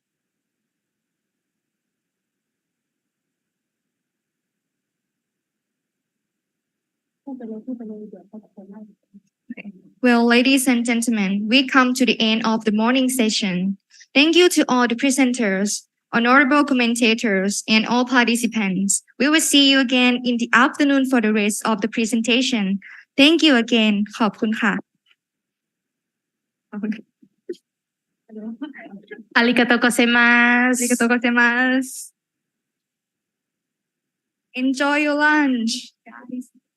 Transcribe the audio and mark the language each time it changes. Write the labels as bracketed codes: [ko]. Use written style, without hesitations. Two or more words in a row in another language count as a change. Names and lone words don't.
[en] Well, ladies and gentlemen, we come to the end of the morning session. Thank you to all the presenters, honorable commentators, and all participants. We will see you again in the afternoon for the rest of the presentation. Thank you again. [th] ขอบคุณค่ะ [ja] ありがとうございます。 [en] ありがとうございます。Enjoy your lunch, guys.